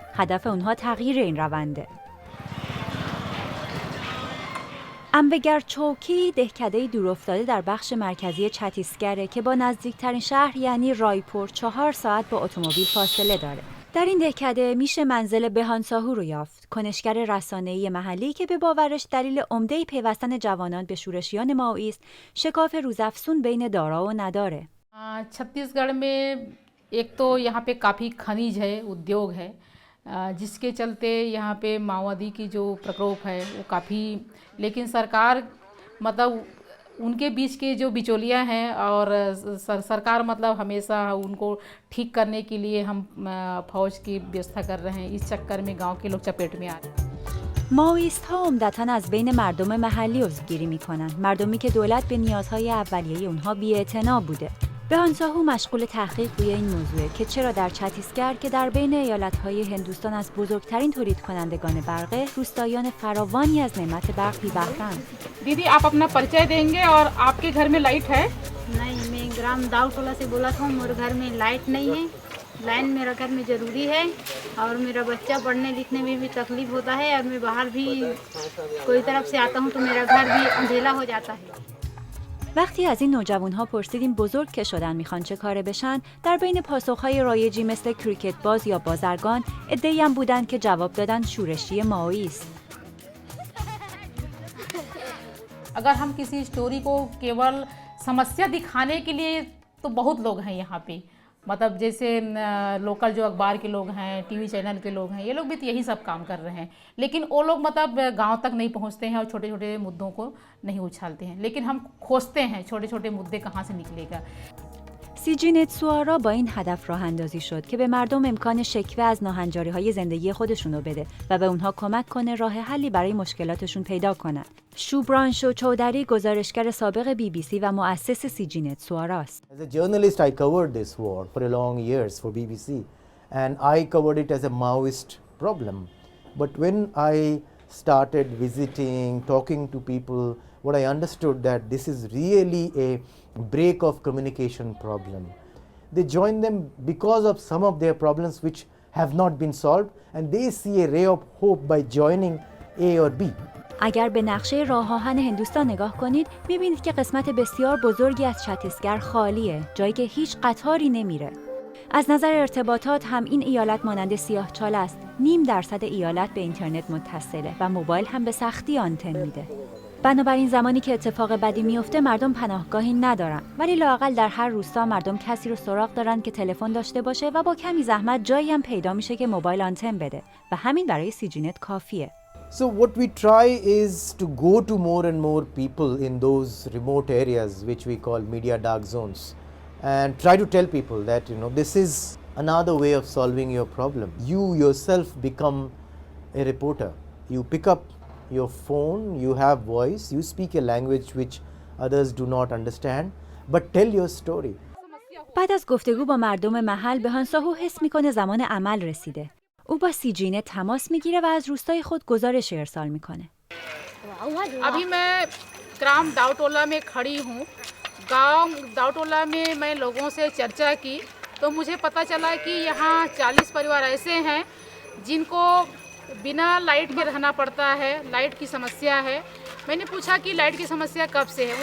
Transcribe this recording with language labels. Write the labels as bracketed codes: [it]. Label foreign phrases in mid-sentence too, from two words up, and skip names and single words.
[fa] هدف اونها تغییر این رونده. انبگر چوکی دهکده دورافتاده در بخش مرکزی چتیسگره که با نزدیکترین شهر یعنی رایپور 4 ساعت با اتومبیل فاصله داره. در این دهکده میشه منزل بهانساهو رو یافت، کنشگر رسانه‌ای محلی که به باورش دلیل عمده پیوستن جوانان به شورشیان مائویست شکاف روزافزون بین دارا و نداره. [hi] छत्तीसगढ़ में एक तो यहाँ पे काफ़ी खनिज है, उद्योग है, जिसके चलते यहाँ पे माओवादी की जो प्रकोप है वो काफ़ी, लेकिन सरकार मतलब उनके बीच के जो बिचौलियाँ हैं और सरकार मतलब हमेशा उनको ठीक करने के लिए हम फौज की व्यवस्था कर रहे हैं. इस चक्कर में गांव के लोग चपेट में आ रहे हैं. [fa] مائویست‌ها عمدتاً از بین مردم محلی عضوگیری می‌کنن، مردمی که دولت به نیازهای اولیه اونها بی‌اعتنا بوده. بهانساهو مشغول تحقیق روی این موضوع که چرا در چتیسگر که در بین ایالت‌های هندوستان از بزرگترین تولید کنندگان برقه، روستاییان فراوانی از نعمت برق بی‌بهره‌اند. [hi] दीदी आप अपना परिचय देंगे और आपके घर में लाइट है? नहीं, मैं ग्राम दाऊटोला से बोला था. मेरे घर में लाइट नहीं है. लाइन मेरा घर में ज़रूरी है और मेरा बच्चा पढ़ने लिखने में भी तकलीफ़ होता है और मैं बाहर भी कोई तरफ से आता हूँ तो मेरा घर भी अंधेला हो जाता है. [fa] وقتی از این نوجوان‌ها پرسیدیم بزرگ که شدن میخوان چه کاره بشن، در بین پاسخ‌های رایجی مثل کریکت باز یا بازرگان، عده‌ای هم بودن که جواب دادن شورشی مائویست. [hi] अगर हम किसी स्टोरी को केवल समस्या दिखाने के लिए तो बहुत लोग हैं यहाँ पे, मतलब जैसे लोकल जो अखबार के लोग हैं, टीवी चैनल के लोग हैं, ये लोग भी तो यही सब काम कर रहे हैं, लेकिन वो लोग मतलब गांव तक नहीं पहुँचते हैं और छोटे छोटे मुद्दों को नहीं उछालते हैं, लेकिन हम खोजते हैं छोटे छोटे मुद्दे कहाँ से निकलेगा. [fa] سیجینت سوارا با این هدف راه اندازی شد که به مردم امکان شکوه از ناهنجاری‌های زندگی خودشون رو بده و به اونها کمک کنه راه حلی برای مشکلاتشون پیدا کنن. شوبرانشو چودری گزارشگر سابق BBC و مؤسس سیجینت سواراست. [en] As a journalist I covered this war for a long years for BBC and I covered it as a Maoist problem. But when I started visiting, talking to people, what I understood that this is really a break of communication problem. They join them because of some of their problems which have not been solved and they see a ray of hope by joining A or B. [fa] اگر به نقشه راه آهن هندوستان نگاه کنید می‌بینید که قسمت بسیار بزرگی از چتیسگر خالیه، جایی که هیچ قطاری نمیره. از نظر ارتباطات هم این ایالت مانند سیاهچال است. 0.5% ایالت به اینترنت متصله و موبایل هم به سختی آنتن میده. بنابراین زمانی که اتفاق بدی میفته مردم پناهگاهی ندارن، ولی لااقل در هر روستا مردم کسی رو سراغ دارن که تلفن داشته باشه و با کمی زحمت جایی هم پیدا میشه که موبایل آنتن بده و همین برای سیجینت کافیه. [en] So what we try is to go to more and more people in those remote areas which we call media dark zones and try to tell people that this is another way of solving your problem. You yourself become a reporter. You pick up your phone, you have voice, you speak a language which others do not understand, but tell your story. [fa] بعد از گفتگو با مردم محل بهانساهو حس میکنه زمان عمل رسیده. او با سیجینت تماس میگیره و از روستای خود گزارش ارسال میکنه. [hi] अभी मैं ग्राम दाऊटोला में खड़ी हूँ. गांव दाऊटोला में मैं लोगों से चर्चा की तो मुझे पता चला कि यहाँ 40 परिवार ऐसे हैं जिनको बिना लाइट के रहना पड़ता है, लाइट की समस्या है मैंने पूछा कि लाइट की समस्या कब से है।